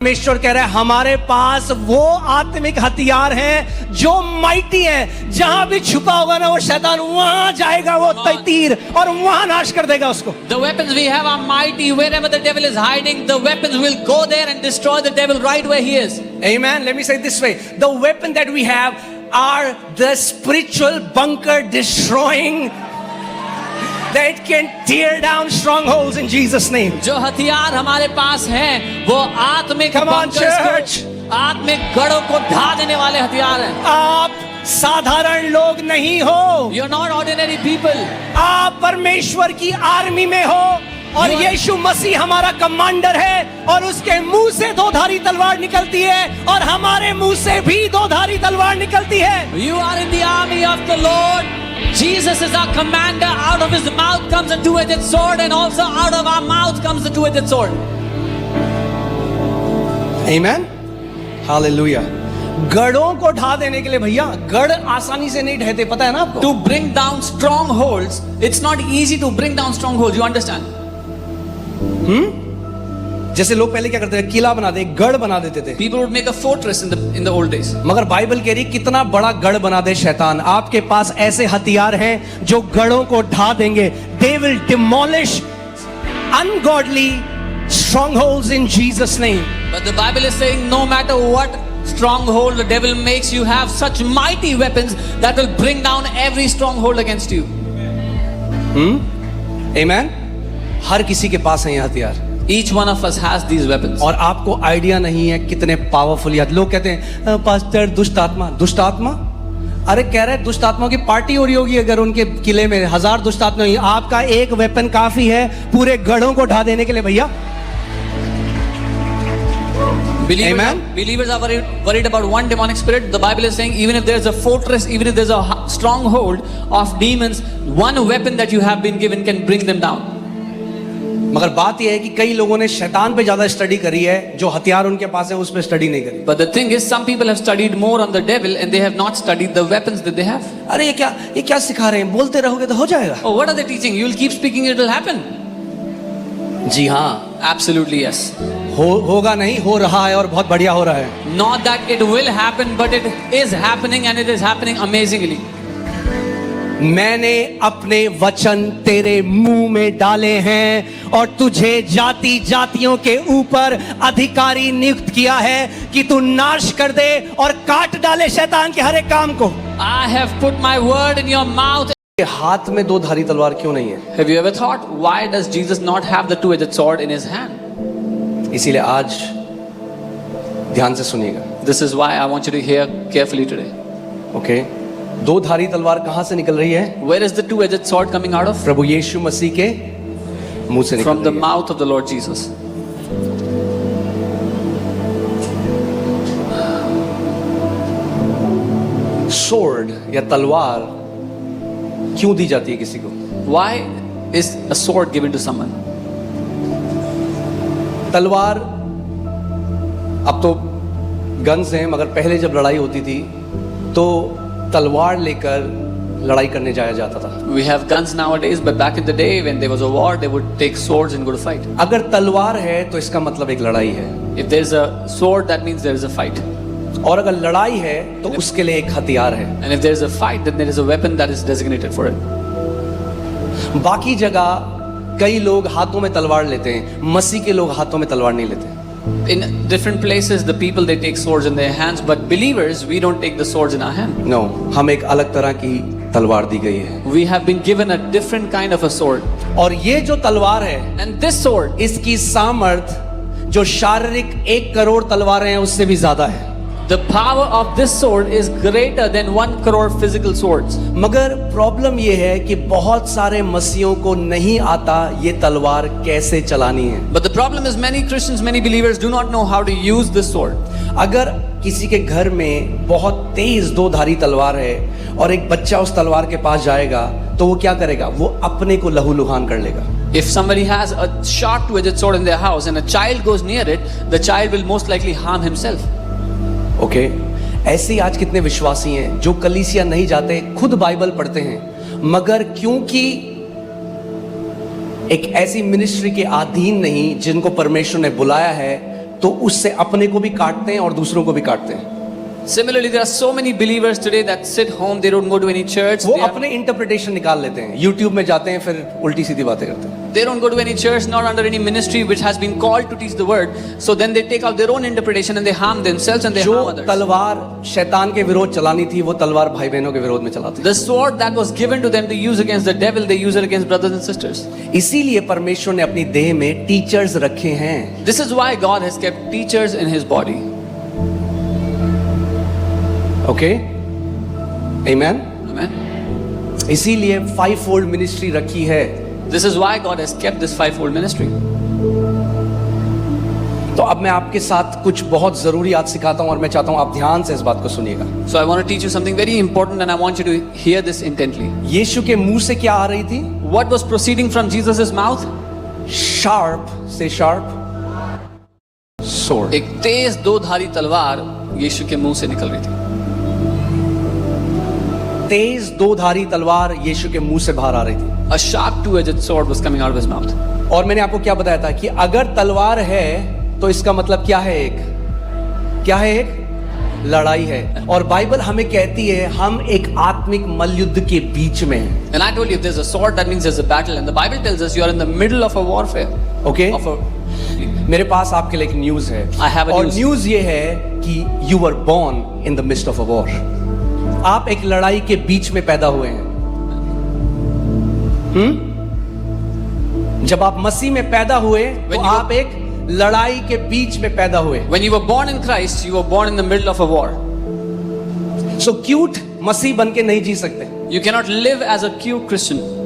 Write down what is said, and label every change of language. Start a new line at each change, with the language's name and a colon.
Hindi: परमेश्वर कह रहा है हमारे पास वो आत्मिक हथियार हैं जो माइटी हैं। जहां भी छुपा होगा ना वो शैतान वहां जाएगा, वो तीर और वहां नाश कर देगा उसको।
English: The weapons we have are mighty. Wherever the devil is hiding, the weapons will go there and destroy the devil right where he is. Amen. Let me say it this way: the weapon that we have are the spiritual bunker destroying that can tear down strongholds in Jesus name.
Hindi: जो हथियार हमारे पास हैं वो आत्मिक
English: Come on,
Hindi: bunkers को,
English: church.
Hindi: आत्मिक गढ़ों को ढा देने वाले हथियार हैं। आप साधारण लोग नहीं हो,
English: You're not ordinary people.
Hindi: आप परमेश्वर की आर्मी में हो और यीशु मसीह हमारा कमांडर है और उसके मुंह से दो धारी तलवार निकलती है और हमारे मुंह से भी दो धारी तलवार निकलती है।
English: You are in the army of the Lord. Jesus is our commander. Out of his mouth comes a two-edged sword, and also out of our mouth comes the two-edged sword. Amen. Hallelujah.
Hindi: गढ़ों को ढा देने के लिए भैया, गढ़ आसानी से नहीं ढहते, पता है ना आपको?
English: To bring down strongholds, it's not easy to bring down strongholds. You understand?
Hindi: जैसे लोग पहले क्या करते थे, किला बना दे, गढ़ बना देते थे।
English: People would make a fortress in the old days.
Hindi: मगर बाइबल कह रही कितना बड़ा गढ़ बना दे शैतान। आपके पास ऐसे हथियार हैं जो गढ़ों को ढा देंगे।
English: They will demolish ungodly strongholds in Jesus name. But the Bible is saying no matter what stronghold the devil makes, you have such mighty weapons that will bring down every stronghold against you. Amen.
Hindi: हर किसी के पास है ये हथियार।
English: Each one of us has these weapons.
Hindi: और आपको idea नहीं है कितने पावरफुल ये। लोग कहते हैं पास्टर दुष्ट आत्मा, दुष्ट आत्मा। अरे कह रहे दुष्ट आत्माओं की पार्टी हो रही होगी अगर उनके किले में 1000 दुष्ट आत्मा होंगी। आपका एक वेपन काफी है पूरे गढ़ों को ढा देने के लिए भैया।
English: Believers are worried about one demonic spirit. The Bible is saying even if there's a fortress, even if there's a stronghold of demons, one weapon that you have been given can bring them down.
Hindi: मगर बात यह है कि कई लोगों ने शैतान पे ज्यादा स्टडी करी है, जो हथियार उनके पास है उस पे स्टडी नहीं करी।
English: But the thing is, some people have studied more on the devil and they have not studied the weapons that they have.
Hindi: अरे ये क्या सिखा रहे हैं? बोलते रहोगे तो हो जाएगा।
English: Oh, what are they teaching? You will keep speaking, it will happen.
Hindi: जी हाँ,
English: Absolutely yes.
Hindi: होगा नहीं, हो रहा है और बहुत बढ़िया हो रहा है।
English: Not that it will happen, but it is happening and it is happening amazingly.
Hindi: मैंने अपने वचन तेरे मुंह में डाले हैं और तुझे जाति जातियों के ऊपर अधिकारी नियुक्त किया है कि तू नाश कर दे और काट डाले शैतान के हर एक काम को।
English: I have put my word in your mouth.
Hindi: हाथ में दो धारी तलवार क्यों नहीं है?
English: Have you ever thought why does Jesus not have the two-edged sword in his hand?
Hindi: इसीलिए आज ध्यान से सुनिएगा।
English: This is why I want you to hear carefully today.
Hindi: Okay, दो धारी तलवार कहां से निकल रही है?
English: Where is the two-edged sword coming out of?
Hindi: प्रभु यीशु मसीह के मुंह से निकल
English: From the
Hindi: रही है।
English: mouth of the Lord Jesus.
Hindi: Sword या तलवार क्यों दी जाती है किसी को?
English: Why is a sword given to someone?
Hindi: तलवार अब तो गन्स हैं, मगर पहले जब लड़ाई होती थी तो तलवार लेकर लड़ाई करने जाया जाता था।
English: We have guns nowadays, but back in the day when there was a war, they would take swords and go to fight.
Hindi: अगर तलवार है तो इसका मतलब एक लड़ाई है,
English: If there's a sword, that means there is a fight.
Hindi: और अगर लड़ाई है तो उसके लिए एक हथियार है।
English: And if there's a fight, then there is a weapon that is designated for it.
Hindi: बाकी जगह कई लोग हाथों में तलवार लेते हैं, मसीह के लोग हाथों में तलवार नहीं लेते।
English: In different places, the people they take swords in their hands, but believers, we don't take the swords in our hand.
Hindi: No, हम एक अलग तरह की तलवार दी गई है।
English: We have been given a different kind of a sword.
Hindi: और ये जो तलवार है,
English: And this sword,
Hindi: इसकी सामर्थ जो शारीरिक 1 करोड़ तलवारें हैं उससे भी ज्यादा है।
English: the power of this sword is greater than 1 crore physical swords.
Hindi: मगर प्रॉब्लम ये है कि बहुत सारे मसीहों को नहीं आता ये तलवार कैसे चलानी है।
English: But the problem is many Christians, many believers do not know how to use this sword.
Hindi: अगर किसी के घर में बहुत तेज दो धारी तलवार है और एक बच्चा उस तलवार के पास जाएगा तो वो क्या करेगा? वो अपने को लहूलुहान कर लेगा।
English: If somebody has a sharp two-edged sword in their house and a child goes near it, the child will most likely harm himself.
Hindi: Okay, ऐसे ही आज कितने विश्वासी हैं जो कलीसिया नहीं जाते, खुद बाइबल पढ़ते हैं, मगर क्योंकि एक ऐसी मिनिस्ट्री के अधीन नहीं जिनको परमेश्वर ने बुलाया है, तो उससे अपने को भी काटते हैं और दूसरों को भी काटते हैं।
English: Similarly, there are so many believers today that sit home, they don't go to any church.
Hindi: वो अपने इंटरप्रिटेशन निकाल लेते हैं, YouTube में जाते हैं, फिर उल्टी सीधी बातें करते हैं।
English: They don't go to any church, not under any ministry which has been called to teach the word. So then they take out their own interpretation and they harm themselves and they
Hindi: जो
English: harm others.
Hindi: तलवार शैतान के विरोध चलानी थी, वो तलवार भाई बहनों के विरोध में चलाते हैं।
English: The sword that was given to them to use against the devil, they use it against brothers and sisters.
Hindi: इसीलिए परमेश्वर ने अपनी देह में टीचर्स रखे हैं।
English: This is why God has kept teachers in His body.
Hindi: Okay, amen.
English: Amen.
Hindi: इसीलिए 5-fold ministry रखी है।
English: This is why God has kept this fivefold ministry.
Hindi: तो अब मैं आपके साथ कुछ बहुत जरूरी आज सिखाता हूं और मैं चाहता हूं आप ध्यान से इस बात को सुनिएगा।
English: So I want to teach you something very important and I want you to hear this intently.
Hindi: यीशु के मुंह से क्या आ रही थी?
English: What was proceeding from Jesus' mouth? Sharp से sharp sword.
Hindi: एक तेज दो धारी तलवार यीशु के मुंह से निकल रही थी। तेज दो धारी तलवार यीशु के मुंह से बाहर आ रही थी।
English: A sharp two-edged sword was coming out of his mouth.
Hindi: और मैंने आपको क्या बताया था कि अगर तलवार है तो इसका मतलब क्या है? एक लड़ाई है। और बाइबल हमें कहती है हम एक आत्मिक मल्लयुद्ध के बीच में हैं।
English: And I told you if there's a sword that means there's a battle and the Bible tells us you are in the middle of a warfare. Okay? Of a
Hindi: मेरे पास आपके लिए एक न्यूज है।
English: I have a
Hindi: और
English: news.
Hindi: News ये है कि
English: You were born in the mist of a war.
Hindi: आप एक लड़ाई के बीच में पैदा हुए हैं। जब आप मसीह में पैदा हुए तो आप एक लड़ाई के बीच में पैदा हुए।
English: When you were born in Christ, you were born in the middle of a war. So क्यूट
Hindi: मसीह बन के नहीं जी सकते।
English: You cannot live as a cute Christian.